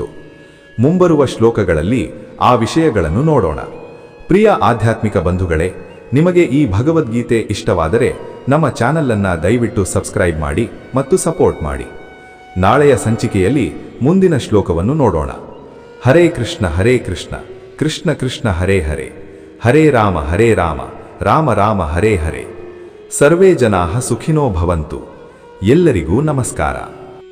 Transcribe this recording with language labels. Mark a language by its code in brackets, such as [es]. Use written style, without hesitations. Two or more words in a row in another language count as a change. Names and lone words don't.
[kn] ಮುಂಬರುವ ಶ್ಲೋಕಗಳಲ್ಲಿ ಆ ವಿಷಯಗಳನ್ನು ನೋಡೋಣ. ಪ್ರಿಯ ಆಧ್ಯಾತ್ಮಿಕ ಬಂಧುಗಳೇ, ನಿಮಗೆ ಈ ಭಗವದ್ಗೀತೆ ಇಷ್ಟವಾದರೆ ನಮ್ಮ ಚಾನಲನ್ನು ದಯವಿಟ್ಟು ಸಬ್ಸ್ಕ್ರೈಬ್ ಮಾಡಿ ಮತ್ತು ಸಪೋರ್ಟ್ ಮಾಡಿ. ನಾಳೆಯ ಸಂಚಿಕೆಯಲ್ಲಿ ಮುಂದಿನ ಶ್ಲೋಕವನ್ನು ನೋಡೋಣ. [sa] ಹರೇ ಕೃಷ್ಣ ಹರೇ ಕೃಷ್ಣ, ಕೃಷ್ಣ ಕೃಷ್ಣ ಹರೇ ಹರೇ, ಹರೇ ರಾಮ ರಾಮ ರಾಮ ಹರೇ ಹರೇ. ಸರ್ವೇ ಜನಾಃ ಸುಖಿನೋ ಭವಂತು. [kn] ಎಲ್ಲರಿಗೂ ನಮಸ್ಕಾರ.